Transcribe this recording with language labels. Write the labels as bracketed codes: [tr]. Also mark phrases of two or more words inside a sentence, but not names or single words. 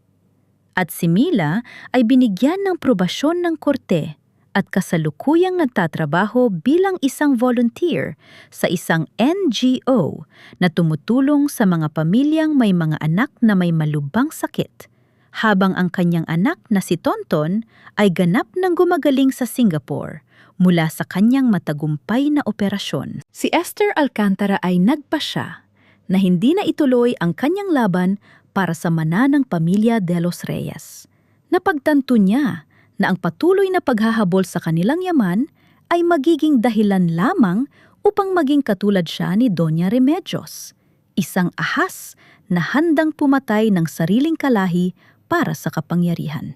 [tl] At si Mila ay binigyan ng probasyon ng korte at kasalukuyang nagtatrabaho bilang isang volunteer sa isang NGO na tumutulong sa mga pamilyang may mga anak na may malubhang sakit, habang ang kanyang anak na si Tonton ay ganap ng gumagaling sa Singapore mula sa kanyang matagumpay na operasyon. Si Esther Alcantara ay nagpasya na hindi na ituloy ang kanyang laban para sa mananang pamilya de los Reyes. Napagtanto niya na ang patuloy na paghahabol sa kanilang yaman ay magiging dahilan lamang upang maging katulad siya ni Doña Remedios, isang ahas na handang pumatay ng sariling kalahi para sa kapangyarihan.